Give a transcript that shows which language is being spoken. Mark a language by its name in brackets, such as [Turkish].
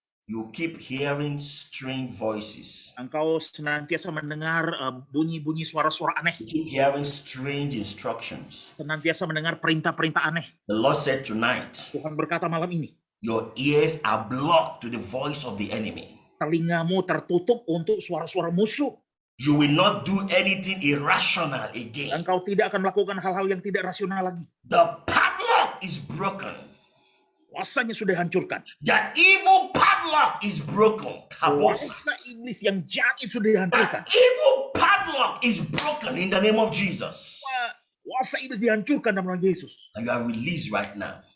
[English] you keep hearing strange voices. [Indonesian] Engkau senantiasa mendengar bunyi-bunyi suara-suara aneh. [English] You keep hearing strange instructions. [Indonesian] Senantiasa mendengar perintah-perintah aneh. [English] The Lord said tonight, [Indonesian] Tuhan berkata malam ini, [English] your ears are blocked to the voice of the enemy. [Indonesian] telingamu tertutup untuk suara-suara musuh. [English] You will not do anything irrational again. [Indonesian] Engkau tidak akan melakukan hal-hal yang tidak rasional lagi. [English] The padlock is broken. [Indonesian] Kuasanya sudah hancurkan. [English] That evil padlock is broken. [Indonesian] Kuasa iblis yang jahat itu sudah dihancurkan. [English] That evil padlock is broken in the name of Jesus. [Indonesian] Kuasa iblis dihancurkan dalam nama Yesus. [English] And you are released right now.